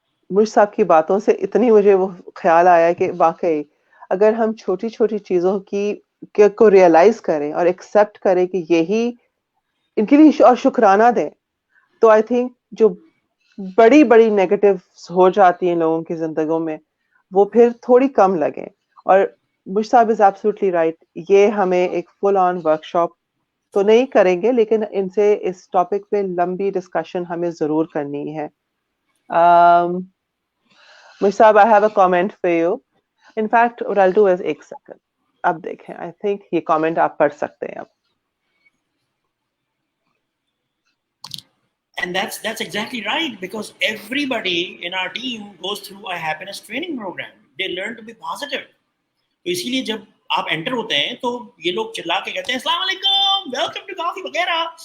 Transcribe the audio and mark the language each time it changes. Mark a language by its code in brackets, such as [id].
[ur] مجھ صاحب کی باتوں سے اتنی مجھے وہ خیال آیا کہ واقعی اگر ہم چھوٹی چھوٹی چیزوں کو ریئلائز کریں اور ایکسیپٹ کریں کہ یہی ان کے لیے اور شکرانہ دیں, تو [en] I think [ur] جو بڑی بڑی نیگیٹو ہو جاتی ہیں لوگوں کی زندگیوں میں وہ پھر تھوڑی کم لگیں. اور مجھ صاحب [en] is absolutely right, [ur] یہ ہمیں ایک فل آن ورک شاپ تو نہیں کریں گے, لیکن ان سے اس ٹاپک پہ لمبی ڈسکشن ہمیں ضرور کرنی ہے. [en] مجھ صاحب, I have a comment for you. In fact, what I'll do is [ur] ایک سیکنڈ, اب دیکھیں, [en] I think [ur] یہ کامنٹ آپ پڑھ سکتے ہیں اب. [en] And that's exactly right, because everybody in our team goes through a happiness training program. They learn to be positive. [ur] تو اسی لیے جب آپ انٹر ہوتے ہیں تو یہ لوگ چلا کے کہتے ہیں السلام علیکم, [en] welcome to [ur] کافی وغیرہ.